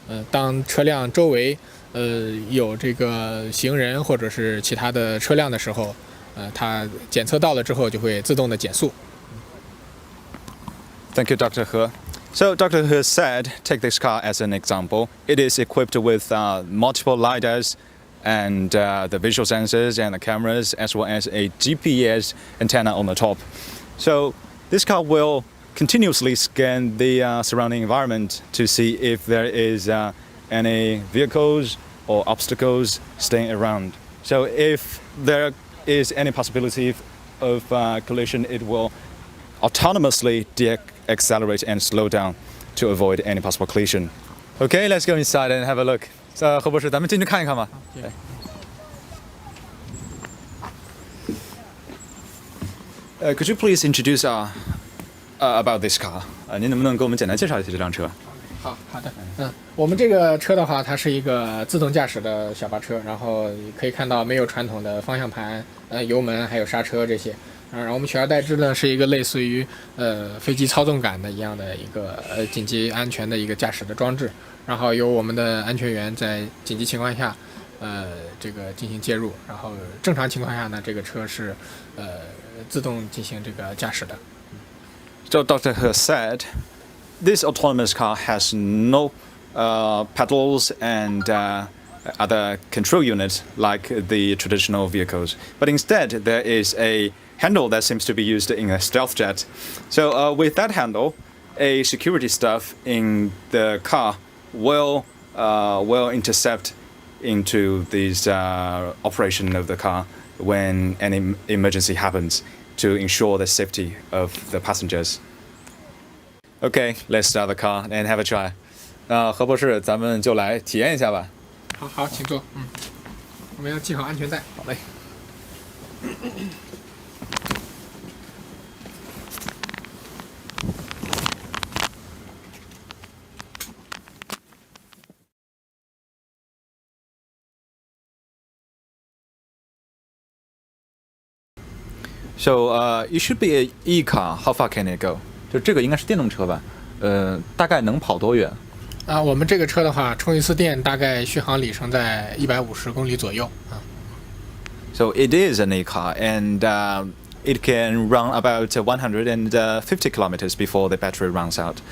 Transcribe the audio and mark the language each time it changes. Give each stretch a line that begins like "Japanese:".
Chinese: 当车辆周围有这个行人或者是其他的车辆的时候，它检测到了之后就会自动的减速。
English: Thank you, Dr. He. So Dr. He said, take this car as an example. It is equipped with multiple lidars and the visual sensors and the cameras, as well as a GPS antenna on the top. So this car will continuously scan the surrounding environment to see if there is any vehicles or obstacles staying around. So if there is any possibility of collision, it will autonomously de-accelerate and slow down to avoid any possible collision. Okay, let's go inside and have a look.
Chinese: 何博士，咱们进去看一看吧。
English: Could you please introduce about this car？
Chinese: 您能不能给我们简单介绍一下这辆车？好的，我们这个车的话，它是一个自动驾驶的小巴车，然后可以看到没有传统的方向盘、油门还有刹车这些，然后我们取而代之呢是一个类似于飞机操纵杆的一样的一个紧急安全的一个驾驶的装置，然后由我们的安全员在紧急情况下这个进行介入，然后正常情况下呢这个车是自动进行这个驾驶的。
English: So Dr. He said, this autonomous car has no pedals and other control units like the traditional vehicles, but instead there is a handle that seems to be used in a stealth jet. So with that handle, a security staff in the car will intercept into this operation of the car when any emergency happens to ensure the safety of the passengers. Okay, let's start the car and have a try.
Chinese: 何博士，咱们就来体验一下吧。好，请坐。我们要系好安全带。好嘞。
English: So it should be an e-car. How far can it go?
Chinese: 就这个应该是电动车吧？大概能跑多远？我们这个车的话，充一次电大概续航里程在150公里左右啊。
English: So it is an e-car, and it can run about 150 kilometers before the battery runs out.